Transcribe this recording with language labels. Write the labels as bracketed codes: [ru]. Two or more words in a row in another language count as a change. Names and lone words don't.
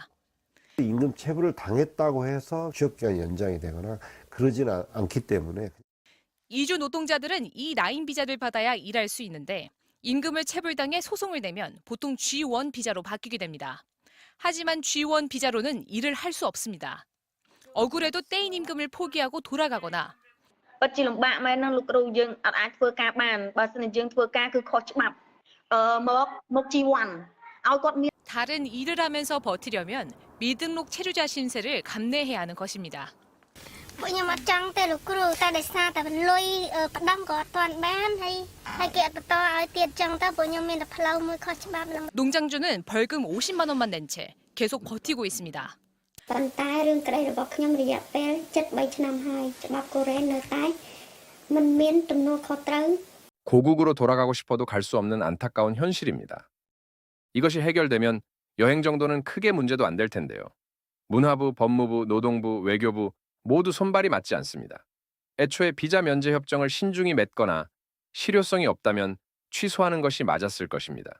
[ko] 임금 체불을 당했다고 해서 취업기간이 연장이 되거나 그러지는 않기 때문에 이주 노동자들은 이 라인 비자를 받아야 일할 수 있는데 임금을 체불당해 소송을 내면 보통 G1 비자로 바뀌게 됩니다. 하지만 G1 비자로는 일을 할 수 없습니다. 억울해도 떼인 임금을 포기하고 돌아가거나 [km] ពិតជាលំបាកមែនណាលោកគ្រូយើងអត់អាចធ្វើការបានបើមិនយើងធ្វើការគឺខុសច្បាប់មកG1 ឲ្យគាត់មាន [ko] 다른 일을 하면서 버티려면 미등록 체류자 신세를 감내해야 하는 것입니다. [km] ពួកខ្ញុំអត់ចង់ទេលោកគ្រូតែដោយសារតែលុយផ្ដំក៏អត់ទាន់បានហើយគេអត់បន្តឲ្យទៀតចឹងទៅពួកខ្ញុំមានតែផ្លូវមួយខុសច្បាប់នឹង [ko] 농장주는 벌금 50만 원만 낸 채 계속 버티고 있습니다. [km] ប៉ុន្តែរឿងក្តីរបស់ខ្ញុំរយៈពេល73ឆ្នាំហើយច្បាប់កូរ៉េនៅតែមិនមានទំនួលខុសត្រូវ [ko] 고국으로 돌아가고 싶어도 갈 수 없는 안타까운 현실입니다. 이것이 해결되면 여행 정도는 크게 문제도 안 될 텐데요. 문화부, 법무부, 노동부, 외교부 모두 손발이 맞지 않습니다. 애초에 비자 면제 협정을 신중히 맺거나 실효성이 없다면 취소하는 것이 맞았을 것입니다.